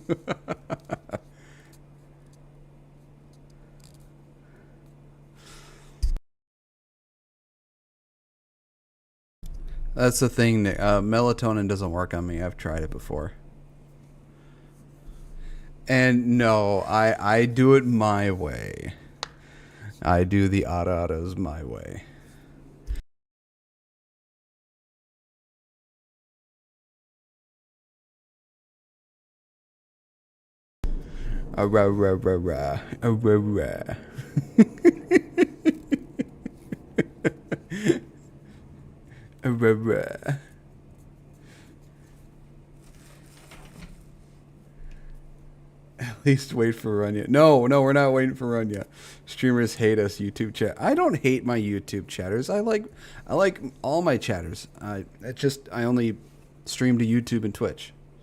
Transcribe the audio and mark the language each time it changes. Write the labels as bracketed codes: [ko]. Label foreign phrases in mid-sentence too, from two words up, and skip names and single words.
[en] That's the thing. Melatonin doesn't work on me. I've tried it before. And no, I do it my way. I do the ara-aras my way. Ara-ra-ra-ra. Ara-ra. Ara-ra. At least wait for Runya. No, we're not waiting for Runya. Streamers hate us. YouTube chat. I don't hate my YouTube chatters. I like all my chatters. I only stream to YouTube and Twitch.